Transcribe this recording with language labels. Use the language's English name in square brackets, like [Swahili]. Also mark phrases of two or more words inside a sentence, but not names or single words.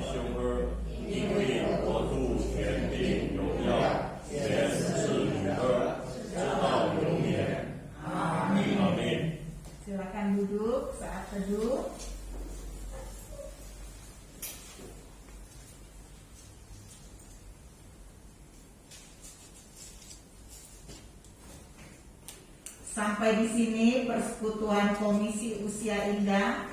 [Chinese] 凶恶，因为国度、权柄、荣耀，全是你的，直到永远。阿 min. [Indonesian] Silakan duduk saat teduh. Sampai di sini persekutuan Komisi Usia Indah.